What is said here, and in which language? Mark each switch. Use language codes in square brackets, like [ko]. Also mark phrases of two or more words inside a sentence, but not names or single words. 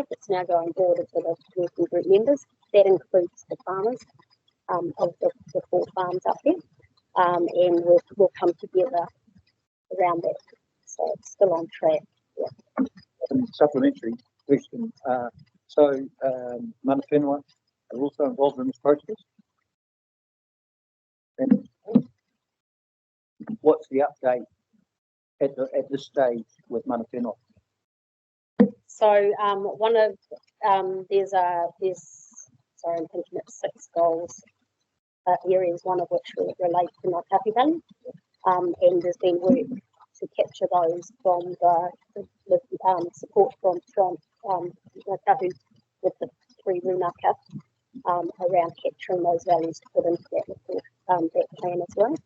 [en] It's now going forward to the working group members. That includes the farmers of the 4 farms up there, and we'll come together around that. So it's still on track. Yeah. Supplementary question. [mi] Mana whenua [en] are also involved in this process. And what's the update at this stage with [mi] mana whenua? [en] So one of there's sorry, I'm thinking it's 6 goals areas, one of which relate to Whakakapi Valley, and there's been work to capture those from the support from Whakatau with the 3 runaka around capturing those values to put into that report, that plan as well.